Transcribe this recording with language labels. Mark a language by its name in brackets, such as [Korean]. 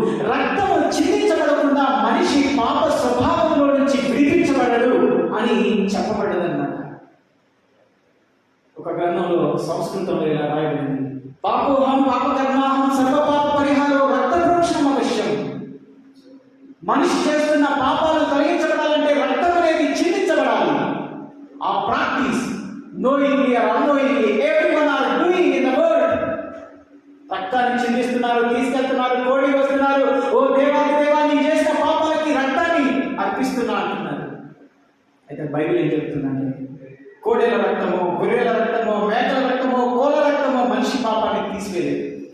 [Telugu] రక్తం చిందించబడకుండా మనిషి పాప స్వభావంలో నుంచి విడిపించబడడు అని చెప్పబడ్డదన్నమాట. ఒక గ్రంథంలో సంస్కృతంలో ఇలా రాయబడింది, [Sanskrit] పాపోహం పాపకర్మాహం సర్వపాప పరిహారో రక్తప్రోక్షణం అవశ్యం. [Telugu] మనిషి చేస్తున్న పాపాలు తొలగించబడాలంటే రక్తం అనేది చిందించబడాలి. [English] ఆ practice knowingly or unknowingly everyone are doing in the world. [Telugu] రక్తాన్ని చిందిస్తున్నారు, తీసుకెళ్తున్నారు, కోడి వస్తున్నారు, ఓ దేవాది దేవా నీ చేసిన పాపాలకి రక్తాన్ని అర్పిస్తున్నా అంటున్నారు. అయితే బైబిల్ ఏం చెప్తుందంటే, కోడెల రక్తమో, గొర్రెల రక్తమో, మేకల రక్తమో, కోళ్ళ రక్తమో మనిషి పాపాన్ని తీసివేయలేదు.